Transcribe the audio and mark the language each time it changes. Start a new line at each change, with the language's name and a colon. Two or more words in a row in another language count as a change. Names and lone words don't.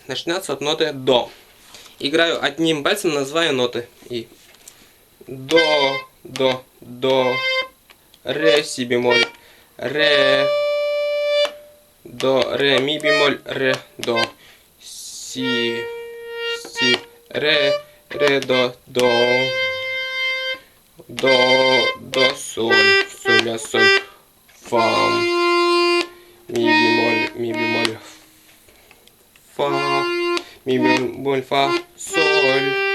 Russian: Начнется от ноты до. Играю одним пальцем, называю ноты. И до, ре, си бемоль, ре, до, ре, ми бемоль, ре, до, си, ре, до, соль, ля, соль, фа, ми бемоль, фа, ми бемоль, фа, соль,